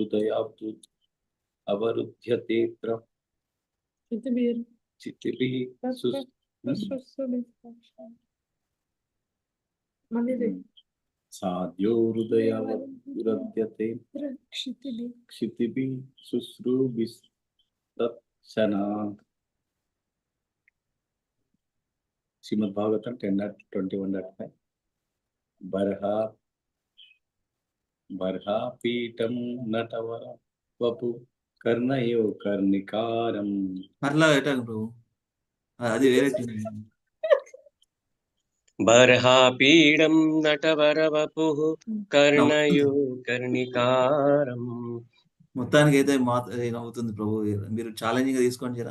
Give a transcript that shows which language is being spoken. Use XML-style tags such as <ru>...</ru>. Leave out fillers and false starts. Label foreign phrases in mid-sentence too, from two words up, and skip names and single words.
<sa>అవరుధ్యతేత్ర చిత్తిభిః సాధ్యో హృదయావరుధ్యతే క్షితిభిః శుశ్రూభిస్తత్క్షణాత్.</sa> <en>Srimad Bhagavatam 10.21.5.</en> <sa>Barhapidam natavara vapu karnayo karnikaram.</sa> <te>అట్లా ఎటాను ప్రభు అది వేరే</te> <sa>బర్హాపీడం నటవరవపుః కర్ణయో కర్ణికారం.</sa> <te>మొత్తానికి అయితే అవుతుంది ప్రభు, మీరు ఛాలెంజింగ్ గా తీసుకోండి జరా.</te>